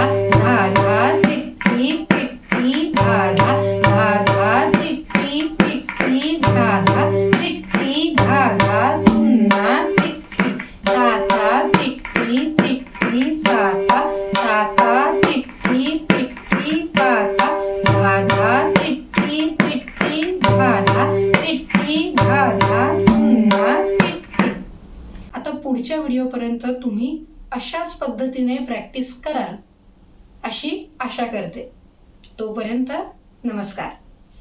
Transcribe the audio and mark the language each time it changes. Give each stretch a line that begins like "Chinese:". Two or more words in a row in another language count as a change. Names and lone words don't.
Marathi: धा धा तिट्टी तिट्टी धा धा, धा धा तिट्टी तिट्टी धा धा, तिट्टी धा धा तुन्ना तिट्टी, ताता तिट्टी तिट्टी ताता, ताता तिट्टी तिट्टी ताता, धा धा तिट्टी तिट्टी धा धा, तिट्टी धा धा तुन्ना तिट्टी. आता पुढच्या व्हिडिओपर्यंत तुम्ही अशाच पद्धतीने प्रॅक्टिस कराल अशी आशा करते. तोपर्यंत नमस्कार.